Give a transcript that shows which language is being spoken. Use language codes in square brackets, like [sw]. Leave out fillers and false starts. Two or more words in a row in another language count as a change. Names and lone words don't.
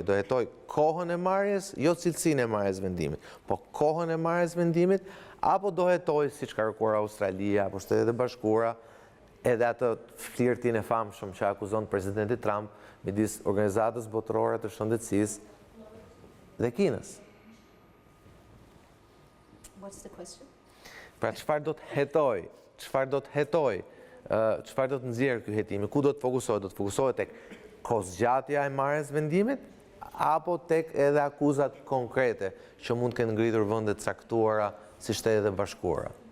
[sq] Do hetoj kohën e marrjes, jo cilësinë e marrjes vendimit, po kohën e marrjes vendimit, apo do hetoj siç ka kërkuar Australia apo Shtetet e Bashkuara, edhe atë flirtin e famshëm që akuzon presidenti Trump midis Organizatës Botërore të Shëndetësisë dhe Kinës. [en] What's the question? [sq] Pra çfarë do të hetoj? Çfarë do të nxjerrë ky hetimi? Ku do të fokusohet? Do të fokusohet tek kohëzgjatja e marrjes vendimit apo tek edhe akuzat konkrete që mund të kenë ngritur vende të caktuara si Shtetet e Bashkuara?